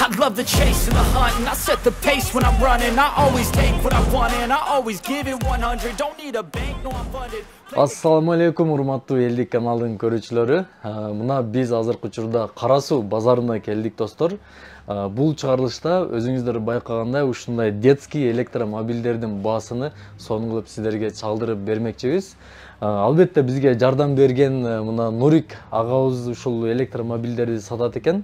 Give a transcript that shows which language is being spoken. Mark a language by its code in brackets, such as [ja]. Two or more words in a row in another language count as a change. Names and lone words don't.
[en] love the chase and the hunt, and I set the pace when I'm running. I always take what I want and I always give it 100. Don't need a bank, no I'm funded. [ar] السلام عليكم, [ky] урматтуу элдик каналдын көрүүчүлөрү. Мына биз азыркы учурда Кара Суу базарына келдик достор. Бул чыгарылышта өзүңүздөр байкагандай ушундай детский электромобилдердин баасыны сонун кылып сиздерге чалдырып бермекчибиз. Албетте бизге жардам берген мына Нурик агабыз ушул электромобилдерди сатат экен.